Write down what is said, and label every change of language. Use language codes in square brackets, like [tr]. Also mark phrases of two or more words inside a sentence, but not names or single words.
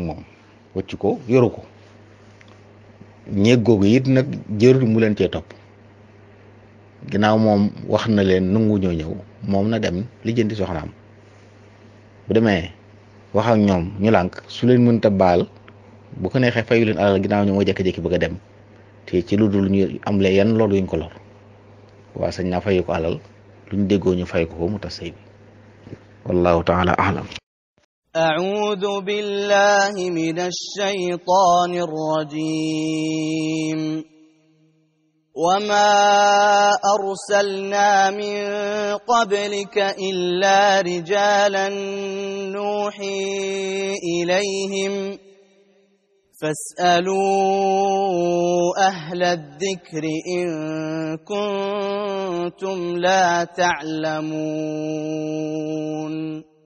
[wo] moom wàcc ko yoru ko ñeeg googu it nag jërul mu leen cee topp ginnaaw moom wax na leen nangu ñoo ñëw moom na dem lijjanti soxnaam bu demee wax ak ñoom ñu lànk su leen mënta baal bu ko neexee fayu leen alal ginnaaw ñoom moo jékki-jékki bëgg a dem te ci lu dul ñu am le yan loolu yuñ ko lor waa sañ naa fayu ko alal luñ déggoo ñu fay ko mu tas sëy bi [ar] والله تعالى أعلم. أعوذ بالله من الشيطان الرجيم وما أرسلنا من قبلك إلا رجالا نوحي إليهم فاسألوا أهل الذكر إن كنتم لا تعلمون